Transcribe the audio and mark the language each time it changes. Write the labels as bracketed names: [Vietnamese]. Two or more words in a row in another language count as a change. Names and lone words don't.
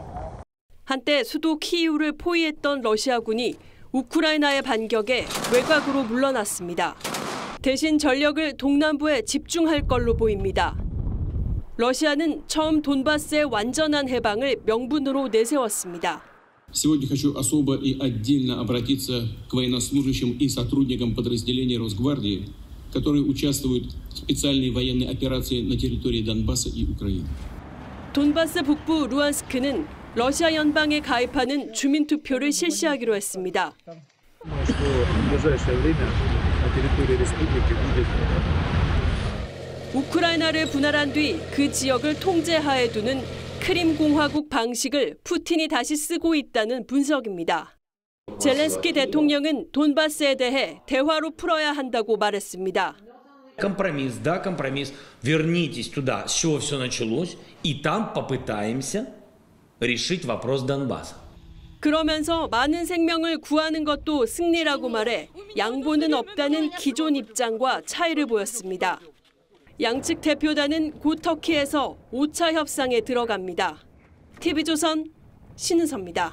[Korean] 한때 수도 키이우를 포위했던 러시아군이 우크라이나의 반격에 외곽으로 물러났습니다. 대신 전력을 동남부에 집중할 걸로 보입니다. 러시아는 처음 돈바스의 완전한 해방을 명분으로 내세웠습니다. [Russian] Сегодня хочу особо и отдельно обратиться к военнослужащим и сотрудникам подразделений Росгвардии, которые участвуют в специальной военной операции на территории Донбасса и Украины. [Korean] 돈바스 북부 루안스크는 러시아 연방에 가입하는 주민 투표를 실시하기로 했습니다. 우크라이나를 분할한 뒤 그 지역을 통제하에 두는 크림 공화국 방식을 푸틴이 다시 쓰고 있다는 분석입니다. 젤렌스키 대통령은 돈바스에 대해 대화로 풀어야 한다고 말했습니다. [Russian] Компромисс, да, компромисс. Вернитесь туда, с чего все началось, и там попытаемся решить вопрос Донбасса. [Korean] 그러면서 많은 생명을 구하는 것도 승리라고 말해 양보는 없다는 기존 입장과 차이를 보였습니다. 양측 대표단은 곧 터키에서 5차 협상에 들어갑니다. TV조선 신은서입니다.